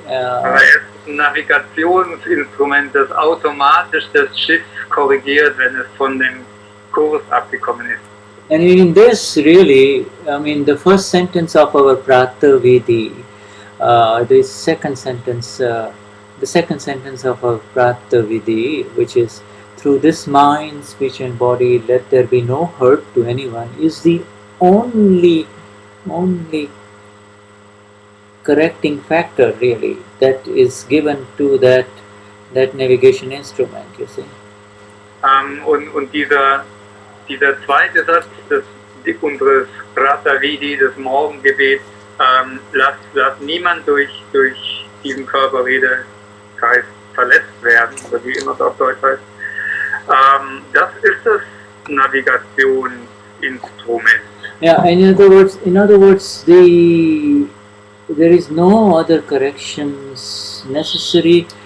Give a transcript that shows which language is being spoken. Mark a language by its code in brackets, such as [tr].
[de] Aber er ist ein Navigationsinstrument, das automatisch das Schiff korrigiert, wenn es von dem Kurs abgekommen ist. [en] And in this, really, I mean, the first sentence of our Prata Vidi, the second sentence of our Prata Vidi, which is, through this mind, speech and body, let there be no hurt to anyone, is the only correcting factor, really, that is given to that navigation instrument, you see. [de] Und dieser zweite Satz unseres Prata Vidi, des Morgengebets, lasst niemand durch diesen Körper, Rede, Geist verletzt werden, oder wie immer es auf Deutsch heißt. Das ist das Navigationsinstrument. [en] Yeah, in other words, there is no other corrections necessary.